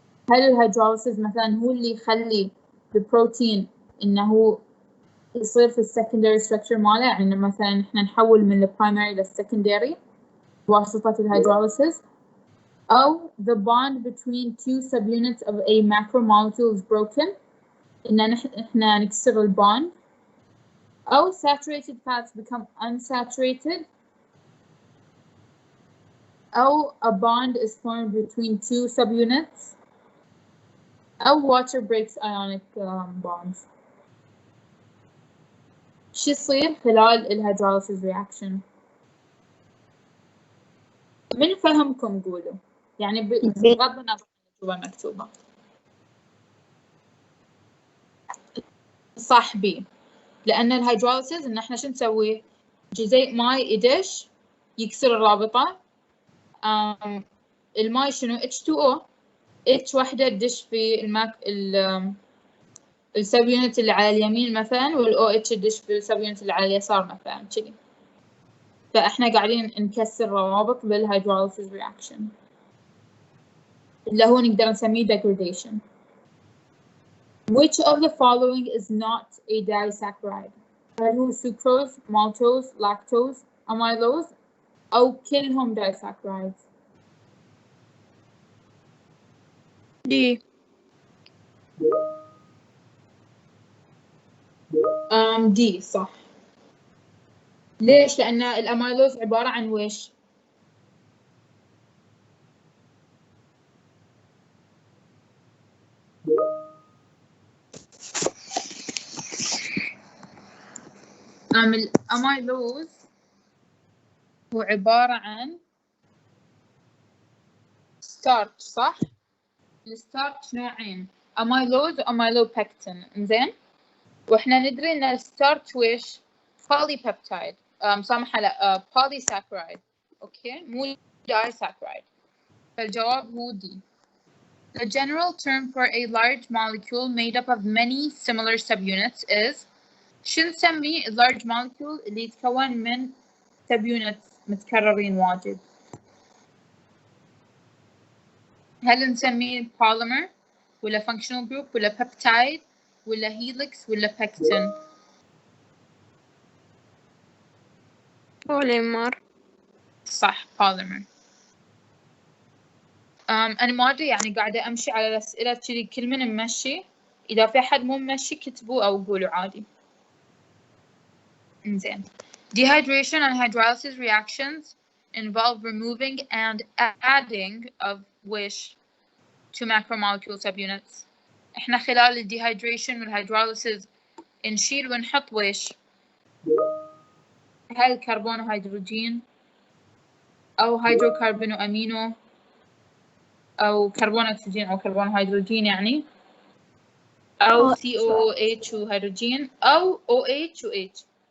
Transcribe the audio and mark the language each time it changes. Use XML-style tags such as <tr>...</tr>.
<ar>هل الهيدروليسيس مثلا هو اللي يخلي البروتين إنه يصير في السكندري structure ماله؟ يعني مثلا إحنا نحول من البرايمري للسكندري بواسطة الهيدروليسيس، أو</ar> <en>the bond between two subunits of a macromolecule is broken؟</en> <ar>إن إحنا نكسر البوند،</ar> <en>أو saturated fats become unsaturated، أو a bond is formed between two subunits، أو water breaks ionic bonds.</en> <ar>شو يصير خلال الهيدروليسيس reaction؟ من فهمكم قولوا، يعني بغض النظر عن الإجابة المكتوبة. صح بي، لأن الهيدروليسيس إن إحنا شو نسوي؟ جزيء ماي يدش يكسر الرابطة، الماي شنو H2O، H واحدة تدش في السب يونت اللي على اليمين مثلا، والأو اتش تدش في السب يونت اللي على اليسار مثلا كذي. فإحنا قاعدين نكسر روابط بالهيدروليسيس reaction اللي هو نقدر نسميه degradation.</ar> <en>Which of the following is not a disaccharide؟</en> <ar>هل هو</ar> <en>sucrose, maltose, lactose, amylose،</en> <ar>أو كلهم</ar> <en>disaccharides؟</en> <ar>دي. دي صح. ليش؟ لأن الأميلوز عبارة عن ويش؟ الأميلوز هو عبارة عن ستارتش، صح؟ الستارتش نوعين، أميلوز وأميلوبكتين، إنزين؟ وإحنا ندري إن الستارتش ويش؟ بولي بيبتايد، سامحة لا بولي ساكرايد، أوكي؟ مو دايساكرايد. فالجواب هو دي.</ar> <en>The general term for a large molecule made up of many similar subunits is،</en> <ar>شو نسميه</ar> <en>large molecule</en> <ar>اللي يتكون من</ar> <en>subunits</en> <ar>متكررين واجد؟ هل نسميه</ar> <en>polymer ولا functional group ولا peptide ولا helix ولا pectin؟</en> <ar>بوليمر. صح polymer. أنا ما أدري، يعني قاعدة أمشي على الأسئلة كذي، كل من نمشي، إذا في أحد مو ممشي كتبوا أو قولوا عادي. إنزين.</ar> <en>Dehydration and hydrolysis reactions involve removing and adding of which to macromolecule subunits.</en> <ar>إحنا خلال ال dehydration والhydrolysis نشيل ونحط ويش؟ هل كربون وهيدروجين، أو هيدروكربون وأمينو، أو كربون أكسجين أو كربون وهيدروجين يعني، أو COOH وهيدروجين، أو OH و H؟</ar>